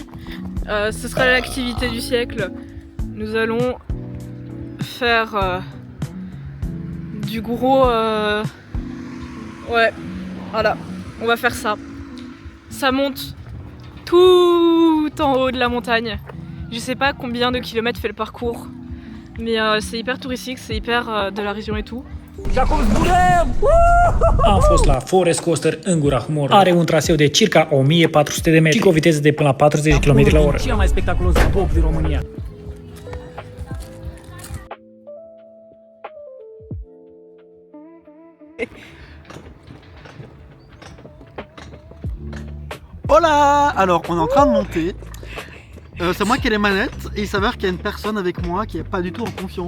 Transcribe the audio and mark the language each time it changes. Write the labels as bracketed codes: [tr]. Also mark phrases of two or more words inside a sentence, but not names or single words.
[fr] Ce sera l'activité du siècle. Nous allons faire du gros... Ouais, voilà, on va faire ça. Ça monte tout en haut de la montagne. Je sais pas combien de kilomètres fait le parcours, mais c'est hyper touristique, c'est hyper de la région et tout. [ro] Am fost la Forest Coaster în Gura Humorului. Are un traseu de circa 1400 de metri și cu o viteză de până la 40 km la oră. Cel mai spectaculos bob din România. [fr] Hola! Alors, on est en train de monter. C'est moi qui ai les manettes et il s'avère qu'il y a une personne avec moi qui est pas du tout en confiance.